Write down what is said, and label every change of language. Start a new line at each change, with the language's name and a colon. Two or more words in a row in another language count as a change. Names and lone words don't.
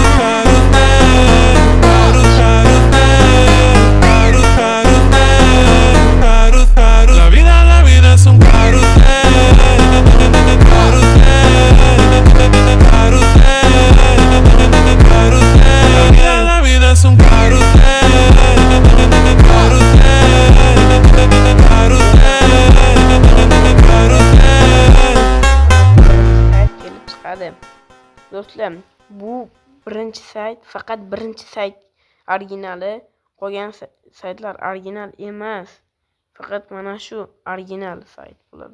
Spanish: La vida es un carrusel, carrusel, la vida es un carrusel,
Uzbek: kelib chiqadi. Do'stlar, bu birinchi sayt, faqat birinchi sayt originali. Qolgan saytlar original emas. Faqat mana shu original sayt bo'ladi.